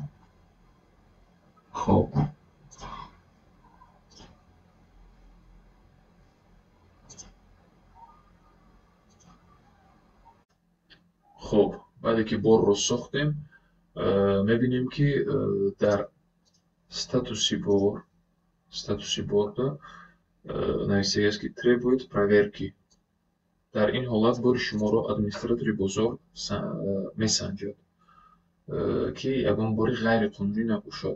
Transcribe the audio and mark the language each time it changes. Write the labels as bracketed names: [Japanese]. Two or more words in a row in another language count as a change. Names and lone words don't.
[Tajik] خب خب بعدی که بار رو ساختیم میبینیم که در статусе борда нависаги аст ки [Russian] требует проверки. [Tajik] Дар ин ҳолат бори шуморо администратори бозор месанҷад ки ягон бори ғайриқонунӣ набошад.